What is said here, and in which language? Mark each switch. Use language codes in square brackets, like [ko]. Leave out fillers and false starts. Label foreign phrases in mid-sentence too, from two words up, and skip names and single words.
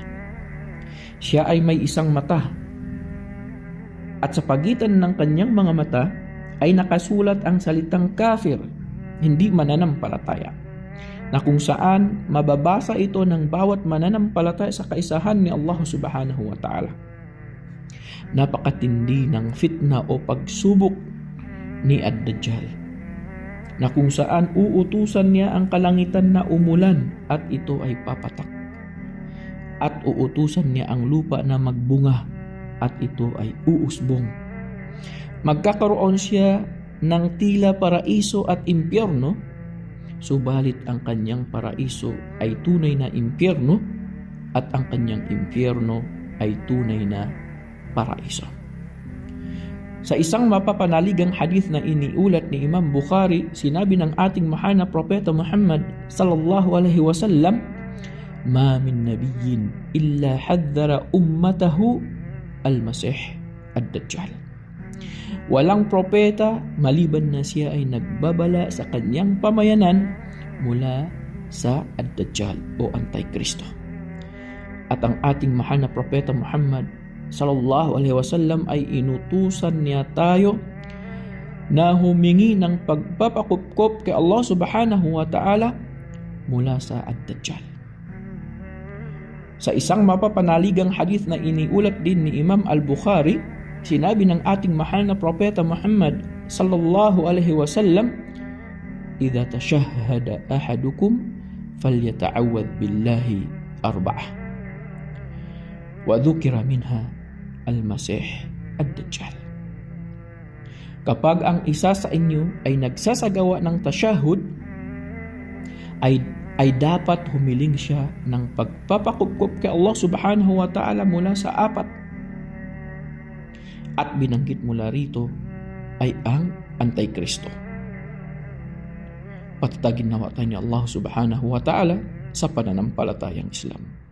[tl] Siya ay may isang mata. At sa pagitan ng kanyang mga mata ay nakasulat ang salitang kafir, hindi mananampalataya, na kung saan mababasa ito ng bawat mananampalataya sa kaisahan ni Allah [ar] سبحانه وتعالى. [tl] Napakatindi ng fitna o pagsubok ni Ad-Dajjal, na kung saan uutusan niya ang kalangitan na umulan at ito ay papatak, at uutusan niya ang lupa na magbunga at ito ay uusbong. Magkakaroon siya ng tila paraiso at impyerno, subalit ang kanyang paraiso ay tunay na impyerno at ang kanyang impyerno ay tunay na paraiso. Sa isang mapapanaligang hadith na iniulat ni Imam Bukhari, sinabi ng ating mahal na propeta Muhammad [ar] صلى الله عليه وسلم ما من نبي إلا حذر أمته المسيح الدجال." [tl] Walang propeta maliban na siya ay nagbabala sa kanyang pamayanan mula sa Ad-Dajjal o Antikristo. At ang ating mahal na propeta Muhammad [ar] صلى الله عليه وسلم [tl] ay inutusan niya tayo na humingi ng pagpapakupkop kay Allah [ar] سبحانه وتعالى [tl] mula sa Ad-Dajjal. Sa isang mapapanaligang hadith na iniulat din ni Imam Al-Bukhari, sinabi ng ating mahal na propeta Muhammad [ar] صلى الله عليه وسلم إذا تشهد أحدكم فليتعوذ بالله من أربع وذكر منها المسيح الدجال." [tl] Kapag ang isa sa inyo ay nagsasagawa ng tashahud, ay dapat humiling siya ng pagpapakupkop kay Allah [ar] سبحانه وتعالى [tl] mula sa 4. At binanggit mula rito ay ang Antikristo. Patatagin nawa tayo ni Allah [ar] سبحانه وتعالى [tl] sa pananampalatayang Islam.